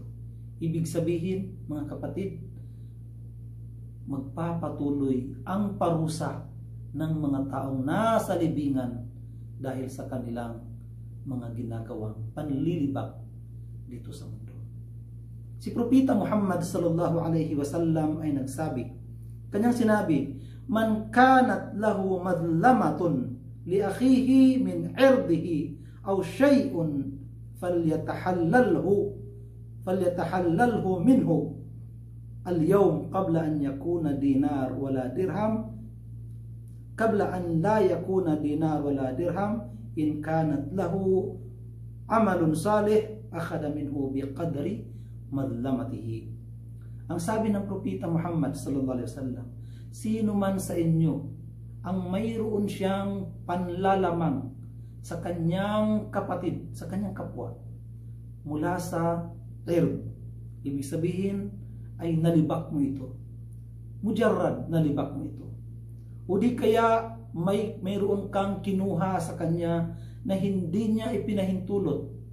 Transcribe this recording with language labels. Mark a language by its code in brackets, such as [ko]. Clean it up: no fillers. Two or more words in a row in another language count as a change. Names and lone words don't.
[tl] Ibig sabihin mga kapatid, magpapatuloy ang parusa ng mga taong nasa libingan dahil sa kanilang mga ginagawang panlilibak dito sa mundo. [ar] Si Propeta Muhammad صلى الله عليه وسلم [tl] ay nagsabi, kanyang sinabi, [ar] من كانت له مظلمة لأخيه من عرضه أو شيء فليتحلله منه اليوم قبل أن يكون دينار ولا درهم قبل أن لا يكون دينار ولا درهم إن كان له عمل صالح أخذ منه بقدر مظلمته. [tl] Ang sabi ng Propeta Muhammad [ar] صلى الله عليه وسلم, [tl] sino man sa inyo ang mayroon siyang panlalamang sa kanyang kapatid, sa kanyang kapwa mula sa ird, ibig sabihin ay nalibak mo ito, mujarrad nalibak mo ito, o di kaya mayroon kang kinuha sa kanya na hindi niya ipinahintulot,